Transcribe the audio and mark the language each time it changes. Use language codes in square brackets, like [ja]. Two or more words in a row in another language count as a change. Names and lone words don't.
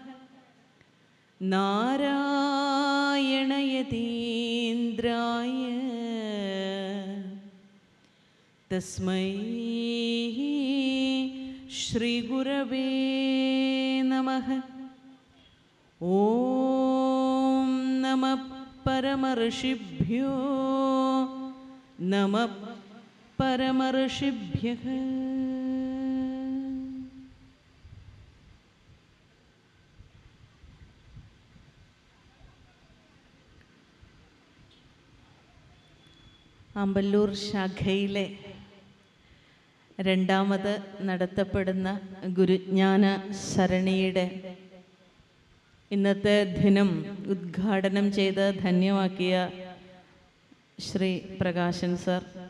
[sa] नारायण यतीन्द्राय तस्मै श्री गुरवे नमः। ओम नमः परमर्षिभ्यो नमः परमर्षिभ्यः। [ml] ആമ്പല്ലൂർ ശാഖയിലെ രണ്ടാമത് നടത്തപ്പെടുന്ന ഗുരുജ്ഞാന സരണിയുടെ ഇന്നത്തെ ദിനം ഉദ്ഘാടനം ചെയ്ത് ധന്യമാക്കിയ ശ്രീ പ്രകാശൻ സർ,